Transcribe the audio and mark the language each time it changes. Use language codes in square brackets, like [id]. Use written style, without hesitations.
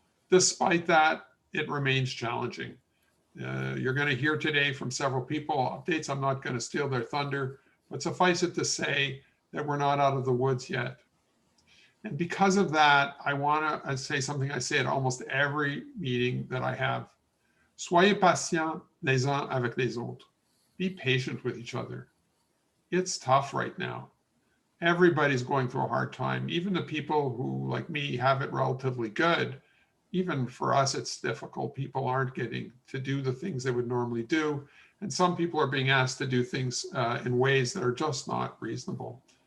[en] Despite that, it remains challenging. You're going to hear today from several people updates. I'm not going to steal their thunder, but suffice it to say that we're not out of the woods yet. And because of that, I want to say something I say at almost every meeting that I have. [fr] Soyez patients les uns avec les autres. [en] Be patient with each other. It's tough right now. Everybody's going through a hard time. Even the people who, like me, have it relatively good. Even for us, it's difficult. People aren't getting to do the things they would normally do. And some people are being asked to do things in ways that are just not reasonable.